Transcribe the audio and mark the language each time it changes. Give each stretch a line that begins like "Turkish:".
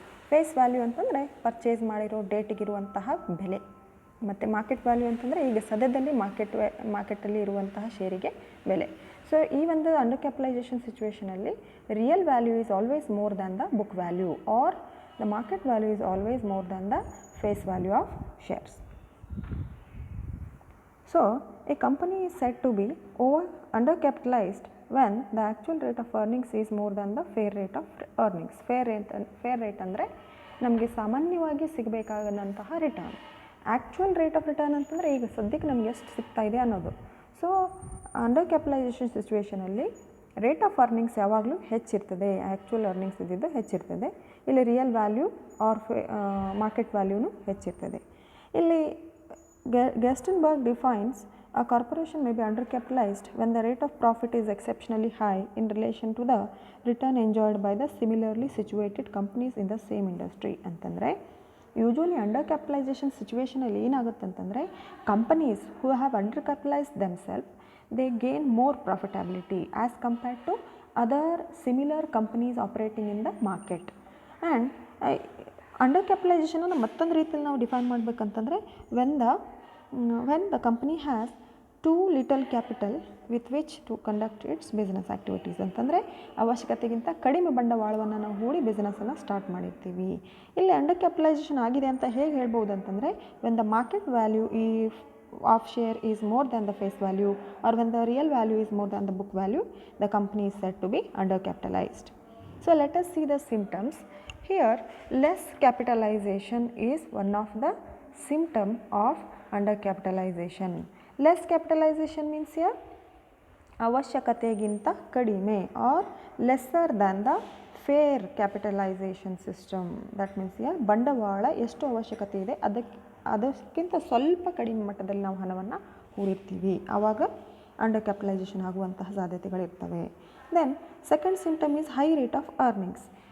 Kannada: Face value ಅಂತಂದರೆ purchase ಮಾಡಿರೋ ಡೇಟಿಗಿರುವಂತಹ ಬೆಲೆ, ಮತ್ತು ಮಾರ್ಕೆಟ್ ವ್ಯಾಲ್ಯೂ ಅಂತಂದರೆ ಈಗ ಸದ್ಯದಲ್ಲಿ ಮಾರ್ಕೆಟಲ್ಲಿ ಇರುವಂತಹ ಶೇರಿಗೆ ಬೆಲೆ. ಸೊ ಈ ಒಂದು
English: Undercapitalisation ಸಿಚುವೇಷನಲ್ಲಿ real value is always more than the book value or the market value is always more than the face value of shares. So a company is said to be undercapitalized when the actual rate of earnings is more than the fair rate of earnings.
Kannada: fair rate ಅಂದರೆ ನಮಗೆ ಸಾಮಾನ್ಯವಾಗಿ ಸಿಗಬೇಕಾದಂತಹ return. Actual rate of return ಅಂತಂದರೆ ಈಗ ಸದ್ಯಕ್ಕೆ ನಮ್ಗೆ ಎಷ್ಟು ಸಿಗ್ತಾ ಇದೆ ಅನ್ನೋದು. So under capitalisation ಸಿಚುವೇಷನಲ್ಲಿ rate of earnings ಯಾವಾಗಲೂ ಹೆಚ್ಚಿರ್ತದೆ, ಆ್ಯಕ್ಚುಯಲ್ ಅರ್ನಿಂಗ್ಸ್ ಇದ್ದಿದ್ದು ಹೆಚ್ಚಿರ್ತದೆ. ಇಲ್ಲಿ ರಿಯಲ್ ವ್ಯಾಲ್ಯೂ ಆರ್ ಮಾರ್ಕೆಟ್ ವ್ಯಾಲ್ಯೂನು ಹೆಚ್ಚಿರ್ತದೆ.
English: ಇಲ್ಲಿ Gerstenberg defines a corporation may be undercapitalized when the rate of profit is exceptionally high in relation to the return enjoyed by the similarly situated companies in the same industry.
Kannada: ಅಂತಂದರೆ usually under capitalisation ಸಿಚುವೇಷನಲ್ಲಿ ಏನಾಗುತ್ತೆ ಅಂತಂದರೆ
English: Companies who have under capitalized themselves they gain more profitability as compared to other similar companies operating in the market. And under ಕ್ಯಾಪಿಟಲೈಸೇಷನನ್ನು
Kannada: ಮತ್ತೊಂದು ರೀತಿಯಲ್ಲಿ ನಾವು define ಮಾಡಬೇಕಂತಂದರೆ
English: When the company has too little capital with which to conduct its business activities.
Kannada: ಅಂತಂದರೆ ಅವಶ್ಯಕತೆಗಿಂತ ಕಡಿಮೆ ಬಂಡವಾಳವನ್ನು ನಾವು ಹೂಡಿ ಬಿಸ್ನೆಸ್ಸನ್ನು start ಮಾಡಿರ್ತೀವಿ. ಇಲ್ಲಿ ಅಂಡರ್ ಕ್ಯಾಪಿಟಲೈಸೇಷನ್ ಆಗಿದೆ ಅಂತ ಹೇಗೆ ಹೇಳ್ಬೋದು ಅಂತಂದರೆ
English: When the market value of share is more than the face value or when the real value is more than the book value the company is said to be under capitalized. So let us see the symptoms. Here less capitalization is one of the symptom of undercapitalization. Less capitalization means here
Kannada: ಅವಶ್ಯಕತೆಗಿಂತ ಕಡಿಮೆ
English: Or lesser than the fair capitalization system. That means here
Kannada: ಬಂಡವಾಳ ಎಷ್ಟು ಅವಶ್ಯಕತೆ ಇದೆ ಅದಕ್ಕಿಂತ ಸ್ವಲ್ಪ ಕಡಿಮೆ ಮಟ್ಟದಲ್ಲಿ ನಾವು ಹಣವನ್ನು ಹೂಡಿರ್ತೀವಿ, ಆವಾಗ ಅಂಡರ್ ಕ್ಯಾಪಿಟಲೈಸೇಷನ್ ಆಗುವಂತಹ ಸಾಧ್ಯತೆಗಳಿರ್ತವೆ.
English: Then second symptom is high rate of earnings.